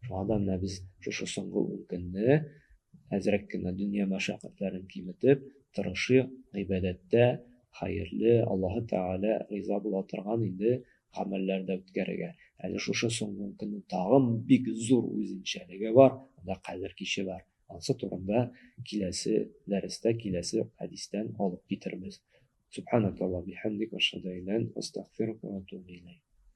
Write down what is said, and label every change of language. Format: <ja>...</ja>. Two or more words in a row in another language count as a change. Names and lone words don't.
<tt>Шуңа да без шушы соңгы 10 көнне әзрәк кенә дөнья мәшәкатьләрен киметеп, тырышыйк гыйбадәттә хәерле, Аллаһы Тәгалә риза була торган инде гамәлләрдә үткәрергә. Әле шушы соңгы 10 көннең тагын бик зур үзенчәлеге бар, анда Кадер киче бар. Ансы турында киләсе дәрестә, киләсе хәдистән алып китербез.</tt> <ar>سبحانك اللهم بحمدك، وأشهد أن لا إله إلا أنت، أستغفرك وأتوب إليك.</ar>